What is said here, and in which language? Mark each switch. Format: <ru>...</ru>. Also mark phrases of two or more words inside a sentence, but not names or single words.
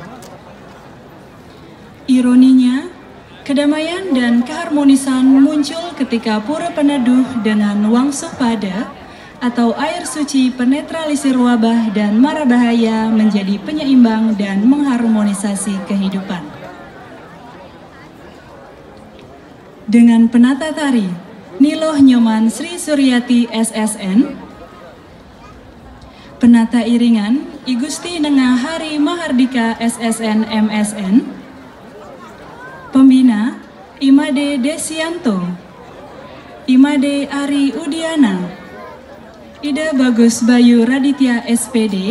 <id>Ironinya, kedamaian dan keharmonisan muncul ketika Pura Peneduh dengan Wangsuh Pada atau air suci penetralisir wabah dan mara bahaya menjadi penyeimbang dan mengharmonisasi kehidupan. Dengan penata tari Niloh Nyoman Sri Suryati SSN, penata iringan I Gusti Nengah Hari Mahardika SSN MSN, pembina Imade Desianto, Imade Ari Udiana, Ida Bagus Bayu Raditya SPD,</id>